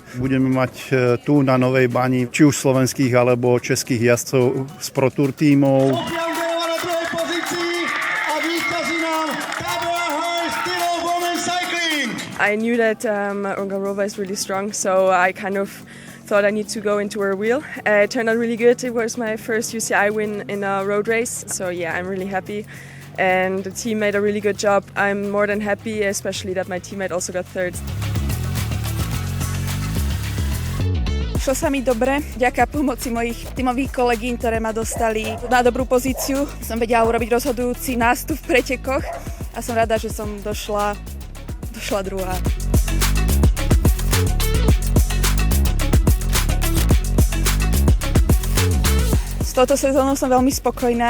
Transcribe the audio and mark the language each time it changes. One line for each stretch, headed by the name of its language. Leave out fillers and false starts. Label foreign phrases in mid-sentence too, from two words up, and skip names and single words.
Slovak: Budeme mať tu na Novej Bani či už slovenských alebo českých jazdcov z Pro Tour tímov.
English: I knew that Ungarova is really strong, so I kind of thought I need to go into her wheel. It turned out really good. It was my first UCI win in a road race, so yeah, I'm really happy. And the team made a really good job. I'm more than happy, especially that my teammate also got third.
Slovak: Šlo sa mi dobre, vďaka pomoci mojich tímových kolegyň, ktoré ma dostali na dobrú pozíciu. Som vedela urobiť rozhodujúci nástup v pretekoch a som rada, že som došla druhá. S touto sezónou som veľmi spokojná.